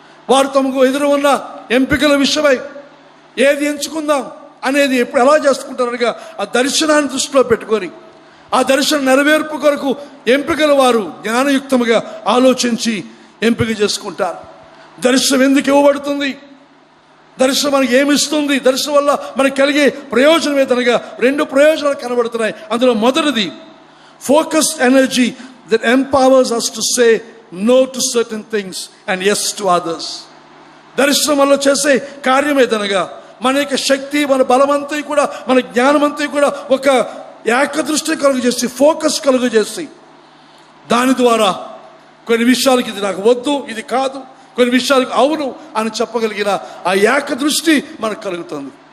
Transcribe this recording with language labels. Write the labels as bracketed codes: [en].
[te] వారు తమకు ఎదురు ఉన్న ఎంపికల విషయమై ఏది ఎంచుకుందాం అనేది ఎప్పుడు ఎలా చేసుకుంటారనగా ఆ దర్శనాన్ని దృష్టిలో పెట్టుకొని ఆ దర్శన నెరవేర్పు కొరకు ఎంపికలు వారు జ్ఞానయుక్తముగా ఆలోచించి ఎంపిక చేసుకుంటారు. దర్శనం ఎందుకు ఇవ్వబడుతుంది, దర్శనం మనకి ఏమిస్తుంది, దర్శనం వల్ల మనకు కలిగే ప్రయోజనం ఏదనగా 2 ప్రయోజనాలు కనబడుతున్నాయి. అందులో మొదటిది [en] Focused energy that empowers us to say no to certain things and yes to others. [te] దర్శనం వల్ల చేసే కార్యం ఏదనగా మన యొక్క శక్తి, మన బలమంతా కూడా, మన జ్ఞానమంతా కూడా ఒక ఏకదృష్టి కలుగు చేసి, ఫోకస్ కలుగు చేసి, దాని ద్వారా కొన్ని విషయాలకి ఇది నాకు వద్దు, ఇది కాదు, కొన్ని విషయాలకు అవును అని చెప్పగలిగిన ఆ ఏకదృష్టి మనకు కలుగుతుంది.